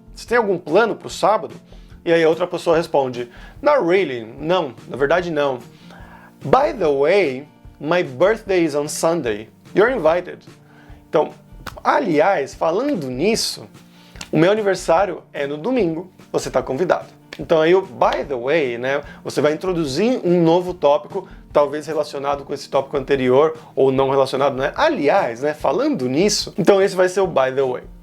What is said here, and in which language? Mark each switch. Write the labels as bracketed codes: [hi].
[pt] Você tem algum plano para o sábado? E aí a outra pessoa responde, [en] not really, [pt] não, na verdade não. [en] By the way, my birthday is on Sunday, you're invited. [pt] Então, aliás, falando nisso, o meu aniversário é no domingo, você está convidado. Então aí o by the way, né, você vai introduzir um novo tópico, talvez relacionado com esse tópico anterior, ou não relacionado, né? Aliás, né, falando nisso, então esse vai ser o by the way.